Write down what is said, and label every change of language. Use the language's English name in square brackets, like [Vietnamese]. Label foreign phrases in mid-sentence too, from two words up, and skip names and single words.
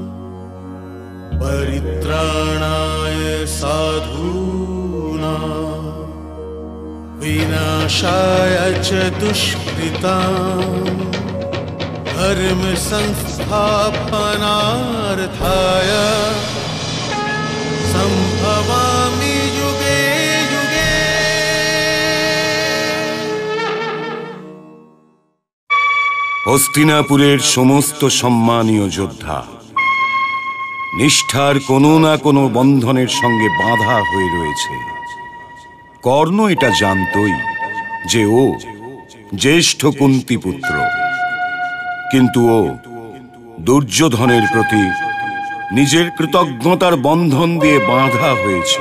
[Sanskrit] परित्राणाय साधूनां विनाशाय च दुष्कृतां धर्म संस्थापनार्थाय संभवामि युगे युगे। [Bangla] হস্তিনাপুরের সমস্ত সম্মানীয় যোদ্ধা নিষ্ঠার কোনো না কোনো বন্ধনের সঙ্গে বাঁধা হয়ে রয়েছে। কর্ণ এটা জানতই যে ও জ্যেষ্ঠ কুন্তিপুত্র, কিন্তু ও দুর্যোধনের প্রতি নিজের কৃতজ্ঞতার বন্ধন দিয়ে বাঁধা হয়েছিল।